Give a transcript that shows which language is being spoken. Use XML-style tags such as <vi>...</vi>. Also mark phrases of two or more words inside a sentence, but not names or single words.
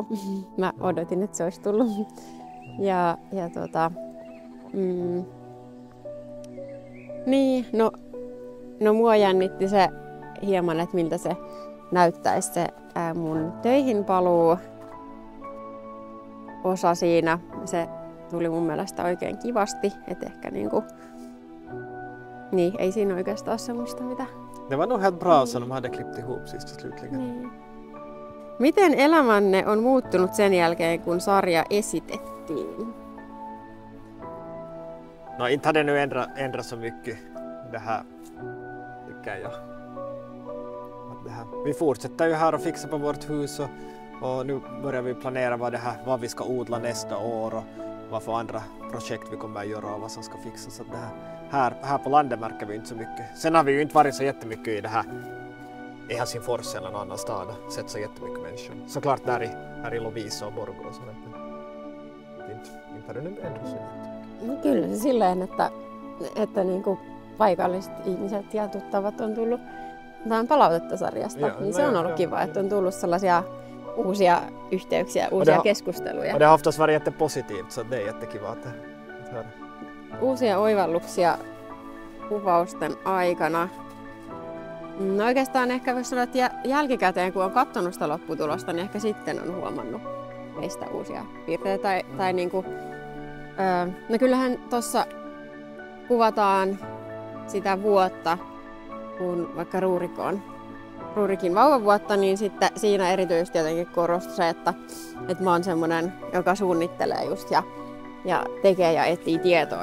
<fi>Mä odotin, että se olisi tullut. Niin, no mua jännitti se hieman, että miltä se näyttäisi se mun töihin paluu osa siinä. Se tuli mun mielestä oikein kivasti, että ehkä niinku, niin ei siinä oikeastaan ole semmoista mitä.</fi> <sv>Det var nog helt bra som de hade klippt ihop sist och slutligen.</sv> <fi>Niin. Miten elämänne on muuttunut sen jälkeen, kun sarja esitettiin?</fi> <sv>No inte hade nu ändrat så mycket det här, tycker jag. Att det här. Vi fortsätter ju här och fixar på vårt hus och nu börjar vi planera vad vi ska odla nästa år och vad för andra projekt vi kommer att göra och vad som ska fixas. Så det här på landet märker vi inte så mycket. Sen har vi ju inte varit så jättemycket i det här i Helsingfors eller någon annan stad och sett så jättemycket människor. Såklart här i Lovisa och Borgå och sådär. Inte har det nu ändrat sig.</sv> <fi>No kyllä se silleen, että niinku paikalliset ihmiset ja tuttavat on tullut palautetta sarjasta. Ja, niin se on ollut kiva, että on tullut sellaisia uusia yhteyksiä, uusia keskusteluja.</fi> <sv>Och det har oftast varit jättepositivt, så det är jättekiva att höra.</sv> <fi>Uusia oivalluksia kuvausten aikana. No oikeastaan ehkä voisi sanoa, että jälkikäteen kun on katsonut sitä lopputulosta, niin ehkä sitten on huomannut meistä uusia piirteitä. Tai niinku, no kyllähän tuossa kuvataan sitä vuotta, kun vaikka Ruurikin vauvavuotta, niin sitten siinä erityisesti jotenkin korostui se, että mä oon semmoinen, joka suunnittelee just ja tekee ja etsii tietoa.</fi>